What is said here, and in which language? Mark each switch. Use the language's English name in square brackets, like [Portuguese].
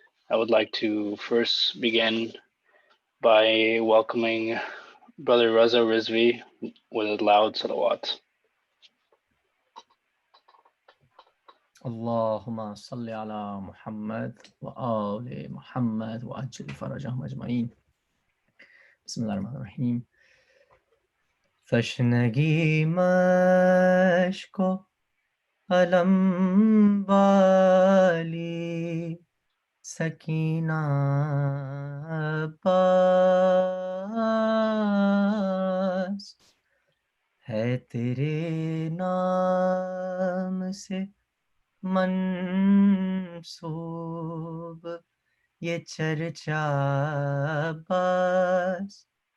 [English] I would like to first begin by welcoming Brother Raza Rizvi with a loud salawat. [Arabic] اللهم صل على محمد وآل محمد وأجل فرجهم أجمعين. بسم الله الرحمن الرحیم. [Urdu] تشنگی مشک و علم والی سکینہ عباس ہے تیرے نام سے منسوب یہ چرچا عباس.